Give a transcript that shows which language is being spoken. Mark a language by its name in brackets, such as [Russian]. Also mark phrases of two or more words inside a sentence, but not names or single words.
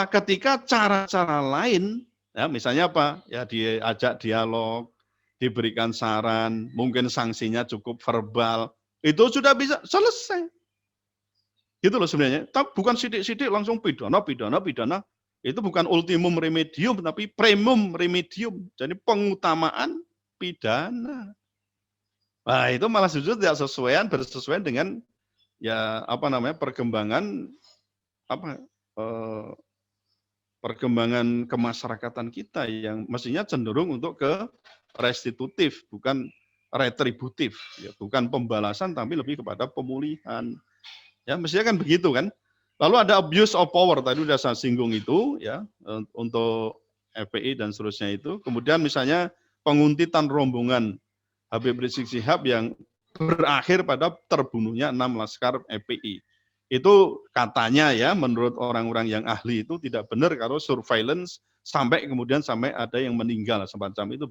[Indonesian] Ketika cara-cara lain ya misalnya apa? Ya diajak dialog, diberikan saran, mungkin sanksinya cukup verbal, itu sudah bisa selesai. Gitu loh sebenarnya. Tapi bukan sidik-sidik langsung pidana. Itu bukan [Latin] ultimum remedium, [Indonesian] tapi [Latin] primum remedium. [Indonesian] Jadi pengutamaan pidana. Nah itu malah justru tidak bersesuaian dengan ya perkembangan perkembangan kemasyarakatan kita yang mestinya cenderung untuk ke restitutif, bukan retributif, ya, bukan pembalasan tapi lebih kepada pemulihan. Ya, mestinya kan begitu kan. Lalu ada [English] abuse of power, [Indonesian] tadi sudah saya singgung itu ya, untuk FPI dan seterusnya itu. Kemudian misalnya penguntitan rombongan Habib Rizik Syihab yang berakhir pada terbunuhnya 6 laskar FPI. Itu katanya ya menurut orang-orang yang ahli itu tidak benar kalau surveillance sampai kemudian sampai ada yang meninggal semacam itu.